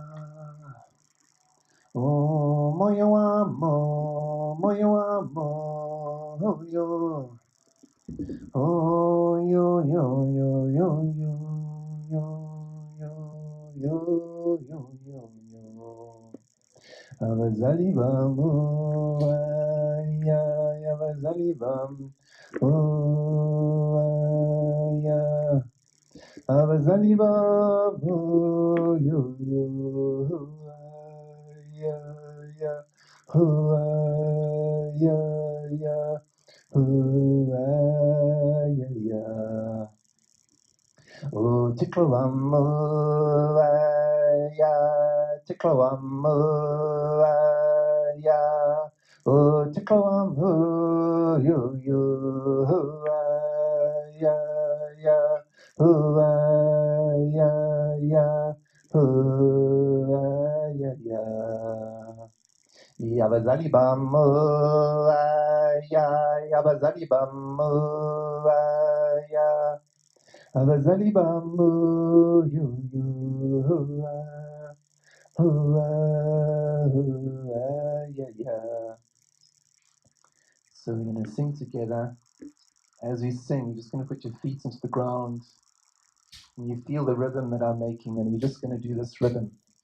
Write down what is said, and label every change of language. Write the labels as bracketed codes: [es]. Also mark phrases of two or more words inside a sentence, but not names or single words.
[zu] Oh, moya, moya, yo. Oh, yo, yo, yo, yo, yo, yo, yo, yo, yo, yo. Abazali bamu, ya, abazali bam, oh, ya, abazali bamu, yo, ya, ya, ya, ya, ya. Oh, tickle-um, ya, tickle-um, ya. Oh, tickle-um, you, ya, ya. Ya, ya, ya, ya. Yabazali bam, ya, yabazali bam, ya. Abazali bambu, yeah. [en] So we're going to sing together. As we sing, you're just going to put your feet into the ground, and you feel the rhythm that I'm making, and we're just going to do this rhythm.